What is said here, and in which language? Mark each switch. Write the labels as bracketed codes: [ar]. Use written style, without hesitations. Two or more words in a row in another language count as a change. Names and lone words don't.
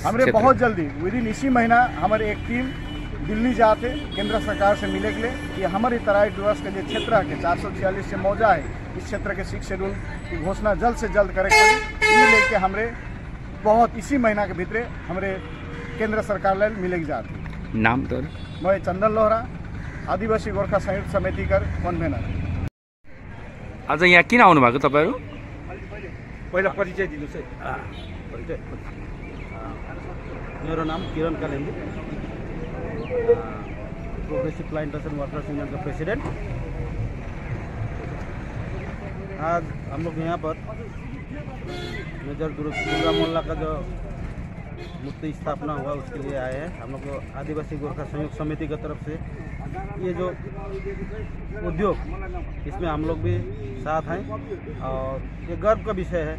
[hi] हमरे बहुत जल्दी विदिन इसी महीना हमारे एक टीम दिल्ली जाते केंद्र सरकार से मिले के लिए कि हमारे तराई डुवर्स के जो क्षेत्र के 446 से मौजा है इस क्षेत्र के 6 शेड्यूल की घोषणा जल्द से जल्द करे ये लेके हमरे बहुत इसी महीना के भीतर हमरे केंद्र सरकार ले मिले जाती। नाम तो मैं चंदन लोहरा आदिवासी गोरखा संयुक्त समिति कर कन्भेनर। [ne] आज यहाँ किन आउनु भएको तपाईहरु? पहिला परिचय दिनुस् है। परिचय मेरो नाम किरण कालेम्बु, प्रोग्रेसिभ प्लान्टेसन वर्कर्स युनियन का प्रेसिडेंट। [hi] आज हम लोग यहाँ पर मेजर दुर्गा मोल्ला का जो मूर्ति स्थापना हुआ उसके लिए आए हैं। हम लोग को आदिवासी गोरखा संयुक्त समिति की तरफ से ये जो उद्योग इसमें हम लोग भी साथ हैं और ये गर्व का विषय है।